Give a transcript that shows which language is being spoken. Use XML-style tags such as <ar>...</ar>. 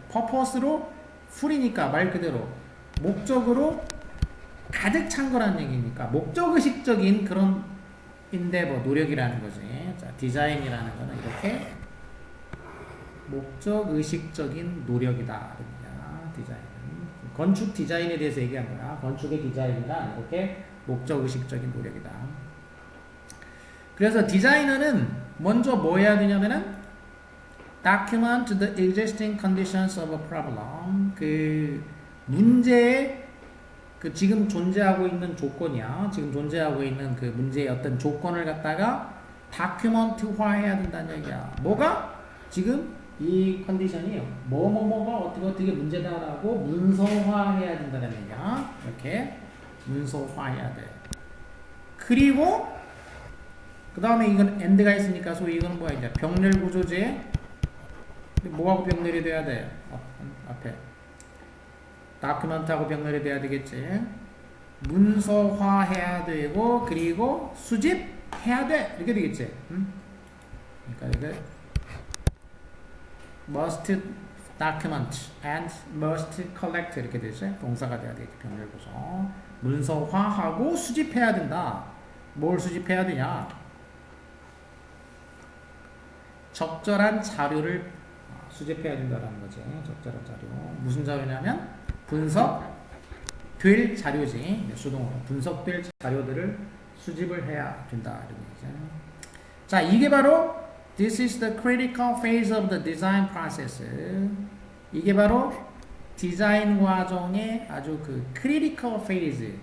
<ko>purpose로 풀이니까 말 그대로 목적으로 가득 찬 거라는 얘기니까 목적의식적인 그런 endeavor, 노력이라는 거지. 자, 디자인이라는 거는 이렇게 목적의식적인 노력이다. 디자인은 건축 디자인에 대해서 얘기한 거야. 건축의 디자인이란 이렇게 목적의식적인 노력이다. 그래서 디자이너는 먼저 뭐 해야 되냐면은</ko> <en>document the existing conditions of a problem.</en> <ko>그 문제의 그 지금 존재하고 있는 조건이야. 지금 존재하고 있는 그 문제의 어떤 조건을 갖다가 다큐먼트화해야 된다는 얘기야. 뭐가? 지금 이 컨디션이 뭐가 어떻게 문제다라고 문서화해야 된다는 얘기야. 이렇게 문서화해야 돼. 그리고 그 다음에 이건 엔드가 있으니까 소위 이건 뭐야 이제 병렬 구조제. 뭐하고 병렬이 돼야 돼? 앞에 다큐먼트하고 병렬이 돼야 되겠지. 문서화해야 되고 그리고 수집해야 돼. 이렇게 되겠지. 그러니까 이게</ko> <en>must document and must collect</en> <ko>이렇게 되지. 동사가 돼야 되겠지. 병렬 구조. 문서화하고 수집해야 된다. 뭘 수집해야 되냐? 적절한 자료를 수집해야 된다는 거지. 적절한 자료. 무슨 자료냐면 분석될 자료지. 수동으로 분석될 자료들을 수집을 해야 된다. 이런 얘기죠. 자, 이게 바로</ko> <en>This is the critical phase of the design process.</en> <ko>이게 바로 디자인 과정의 아주 그</ko> <en>critical phase.</en>